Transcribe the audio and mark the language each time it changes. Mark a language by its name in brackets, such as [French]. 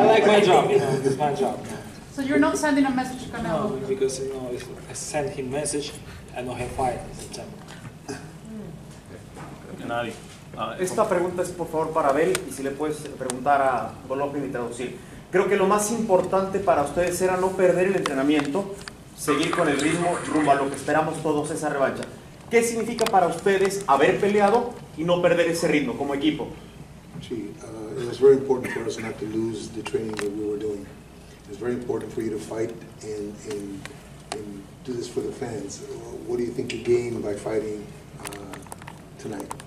[English] I like my job, you know, it's my job. So you're not sending a message to Canelo? because, you know, if I send him message, I know he'll fight in September. Gennady. [Spanish] Esta pregunta es por favor para Abel y si le puedes preguntar a Golovkin y traducir. Creo que lo más importante para ustedes era no perder el entrenamiento, seguir con el ritmo rumbo a lo que esperamos todos, esa revancha. ¿Qué significa para ustedes haber peleado y no perder ese ritmo como equipo? [English] Gee, it was very important for us not to lose the training that we were doing. It was very important for you to fight and do this for the fans. What do you think you gained by fighting tonight?